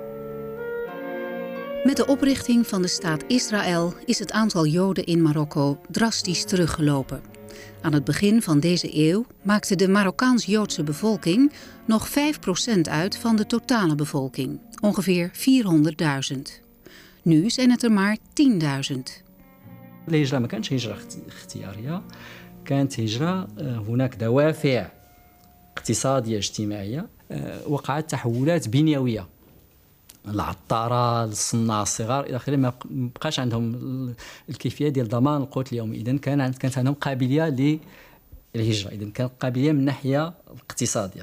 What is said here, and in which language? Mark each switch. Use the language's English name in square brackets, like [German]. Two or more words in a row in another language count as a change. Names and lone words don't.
[Dutch] Met de oprichting van de staat Israël is het aantal Joden in Marokko drastisch teruggelopen. Aan het begin van deze eeuw maakte de Marokkaans-Joodse bevolking nog 5% uit van de totale bevolking, ongeveer 400.000. Nu zijn het er maar 10.000. [Arabic] الهجرة ما كانتش هجرة اختيارية، كانت هجرة هناك دوافع اقتصادية اجتماعية، وقعت تحولات بنيوية. العطارة، الصناع الصغار إلى آخره ما بقاش عندهم الكيفية ديال ضمان القوت اليومي، إذن كانت عندهم قابلية للهجرة، إذن كانت قابلية من ناحية اقتصادية.